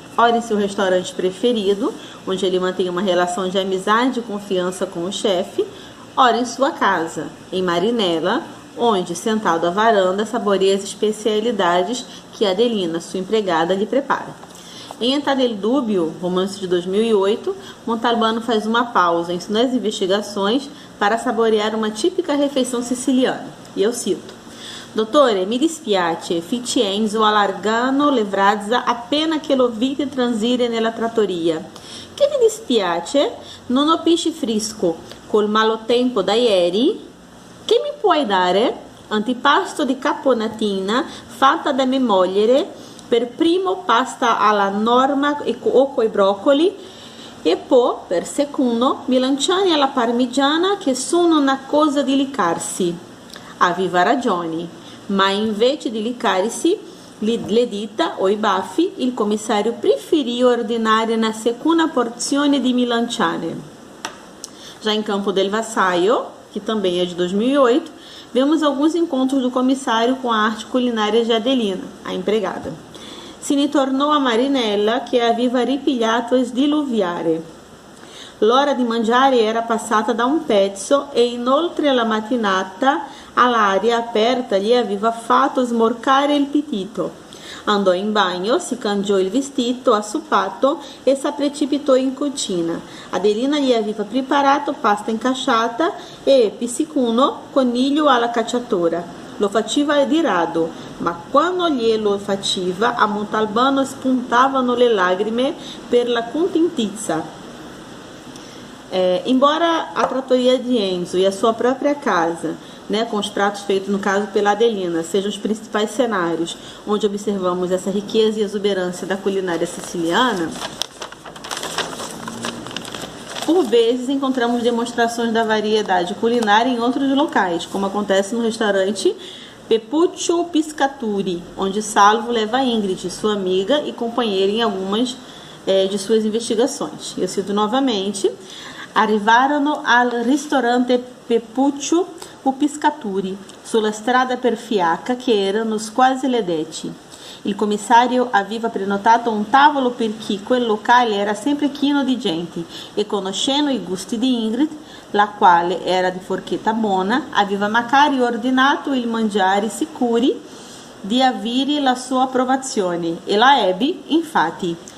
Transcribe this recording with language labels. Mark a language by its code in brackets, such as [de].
[pt] Ora em seu restaurante preferido, onde ele mantém uma relação de amizade e confiança com o chefe, ora em sua casa, em Marinella, onde, sentado à varanda, saboreia as especialidades que Adelina, sua empregada, lhe prepara. Em Età del Dubbio, romance de 2008, Montalbano faz uma pausa nas investigações para saborear uma típica refeição siciliana. E eu cito: [it] Dottore, mi dispiace, fece Enzo allargando le braccia appena che lo vide transire nella trattoria. Che mi dispiace? Non ho pesce fresco, col malo tempo da ieri. Che mi puoi dare? Antipasto di caponatina fatta da mia moglie, per primo pasta alla norma o coi broccoli e poi per secondo melanzane alla parmigiana che sono una cosa di liccarsi. Aveva ragione, ma invece di liccarsi le dita o i baffi, il commissario preferì ordinare una seconda porzione di melanzane. [pt] Já em Campo del Vassallo, que também é de 2008, vemos alguns encontros do comissário com a arte culinária de Adelina, a empregada. [it] Se ne tornò a Marinella che aveva ripigliato a sdiluviare. L'ora di mangiare era passata da un pezzo e inoltre la mattinata all'aria aperta gli aveva fatto smorcare il appetito. Andò in bagno, si cangiò il vestito assoppato e si precipitò in cucina. Adelina gli aveva preparato pasta incasciata e pizzicuno coniglio alla cacciatora. Lo faceva di rado, ma quando glielo faceva, a Montalbano spuntavano le lacrime per la contentizza. [pt] Embora a trattoria de Enzo e a sua própria casa, né, com os pratos feitos, no caso, pela Adelina, sejam os principais cenários onde observamos essa riqueza e exuberância da culinária siciliana, por vezes encontramos demonstrações da variedade culinária em outros locais, como acontece no restaurante Pepuccio Piscaturi, onde Salvo leva Ingrid, sua amiga e companheira, em algumas de suas investigações. Eu cito novamente: [it] arrivarono al ristorante Pepuccio Piscaturi, sulla strada per Fiacca, che erano quasi le 10. Il commissario aveva prenotato un tavolo perché quel locale era sempre pieno di gente e, conoscendo i gusti di Ingrid, la quale era di forchetta buona, aveva magari ordinato il mangiare sicuri di avere la sua approvazione, e la ebbe, infatti.